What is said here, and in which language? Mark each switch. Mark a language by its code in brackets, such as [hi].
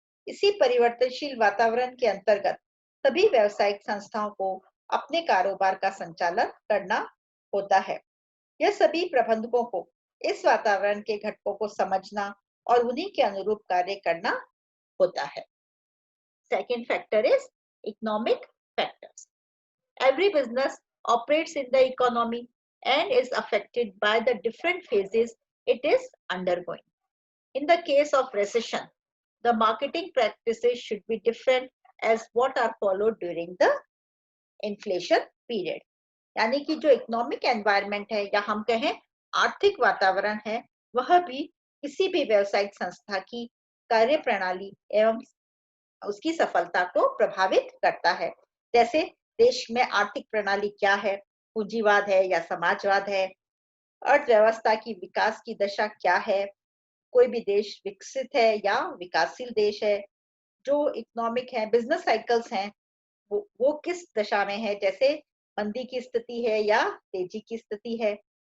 [hi] इसी परिवर्तनशील वातावरण के अंतर्गत सभी व्यावसायिक संस्थाओं को अपने कारोबार का संचालन करना होता है। यह सभी प्रबंधकों को इस वातावरण के घटकों को समझना और उन्हीं के अनुरूप कार्य करना होता है। [en] Second factor is economic factors. Every business operates in the economy and is affected by the different phases it is undergoing. In the case of recession, the marketing practices should be different as what are followed during the inflation period। [hi] यानी कि जो economic environment है या हम कहें आर्थिक वातावरण है वह भी किसी भी व्यावसायिक संस्था की कार्य प्रणाली एवं उसकी सफलता को प्रभावित करता है। जैसे देश में आर्थिक प्रणाली क्या है, पूंजीवाद है या समाजवाद है, अर्थव्यवस्था की विकास की दशा क्या है, कोई भी देश विकसित है या विकासशील देश है, जो इकोनॉमिक है, बिजनेस साइकिल्स हैं वो किस दशा में है, जैसे मंदी की स्थिति है या तेजी की स्थिति है।